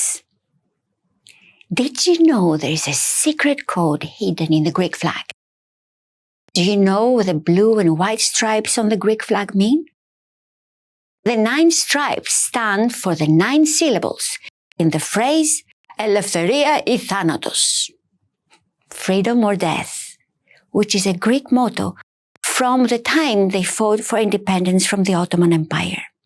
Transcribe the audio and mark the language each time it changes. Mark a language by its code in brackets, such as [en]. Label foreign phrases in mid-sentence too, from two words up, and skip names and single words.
[en] Did you know there is a secret code hidden in the Greek flag? Do you know what the blue and white stripes on the Greek flag mean? The 9 stripes stand for the 9 syllables in the phrase [el] Ελευθερία ή θάνατος, [en] freedom or death, which is a Greek motto from the time they fought for independence from the Ottoman Empire.